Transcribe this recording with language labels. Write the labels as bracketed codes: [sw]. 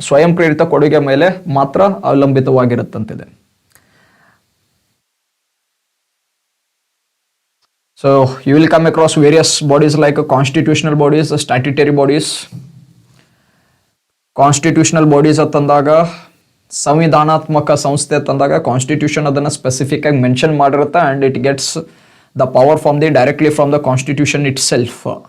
[kn] ಸ್ವಯಂ ಪ್ರೇರಿತ ಕೊಡುಗೆ ಮೇಲೆ ಮಾತ್ರ ಅವಲಂಬಿತವಾಗಿರುತ್ತಂತಿದೆ. [en] So you will come across various bodies like constitutional bodies, statutory bodies. [kn] Constitutional bodies ಅಂತಂದಾಗ ಸಂವಿಧಾನಾತ್ಮಕ ಸಂಸ್ಥೆ ಅಂತಂದಾಗ ಕಾನ್ಸ್ಟಿಟ್ಯೂಷನ್ ಅದನ್ನು ಸ್ಪೆಸಿಫಿಕ್ ಆಗಿ mention ಮಾಡಿರುತ್ತೆ [en] And it gets the power from the directly from the constitution itself.